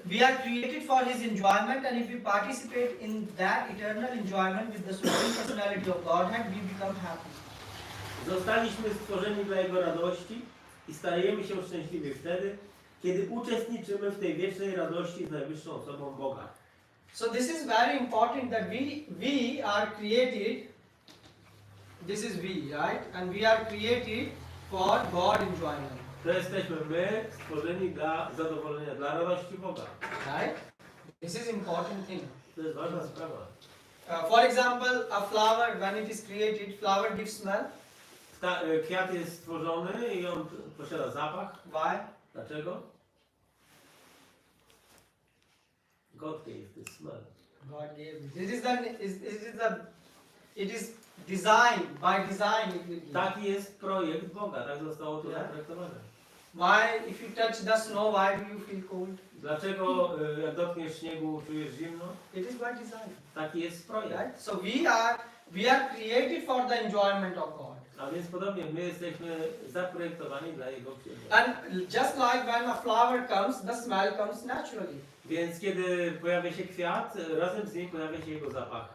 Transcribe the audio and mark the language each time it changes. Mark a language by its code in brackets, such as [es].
[en] We are created for His enjoyment, and if we participate in that eternal enjoyment with the Supreme Personality of Godhead, we become happy. [pl] Zostaliśmy stworzeni dla Jego radości i stajemy się szczęśliwi wtedy, kiedy uczestniczymy w tej wiecznej radości z najwyższą osobą Boga. [en] So this is very important that we are created. This is we, right? And we are created for God enjoyment. [pl] To jesteśmy my, stworzeni dla zadowolenia, dla radości Boga. [en] Right? This is important thing. [pl] To jest ważna sprawa. [en] For example, a flower, when it is created, flower gives smell. [pl] Kwiat jest stworzony i on posiada zapach. [en] Why? [pl] Dlaczego? [en] God gave this smell. God gave it. It is designed, by design it will give. [pl] Taki jest projekt Boga, tak zostało to [en] Yeah. [pl] zaprojektowane. [en] Why, if you touch the snow, why do you feel cold? [pl] Dlaczego jak dotkniesz śniegu, czujesz zimno? [en] It is by design, [pl] Taki jest projekt. [en] right? So we are created for the enjoyment of God. [pl] A więc podobnie my jesteśmy zaprojektowani dla Jego przyjemności. [en] And just like when a flower comes, the smell comes naturally, [pl] Więc kiedy pojawia się kwiat, razem z nim pojawia się jego zapach.